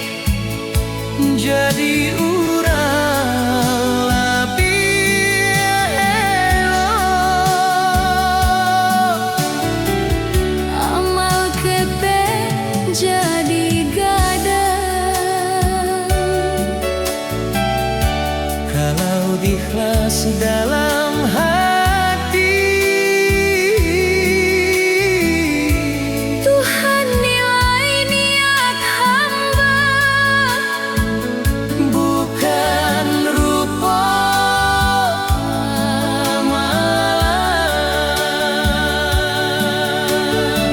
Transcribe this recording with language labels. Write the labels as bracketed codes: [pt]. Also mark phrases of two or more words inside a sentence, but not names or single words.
[min] jadi urang labia elok. amal kete jadi gadang. [id] Kalau ikhlas dalam hati, Tuhan nilai niat hamba, bukan rupa amalan.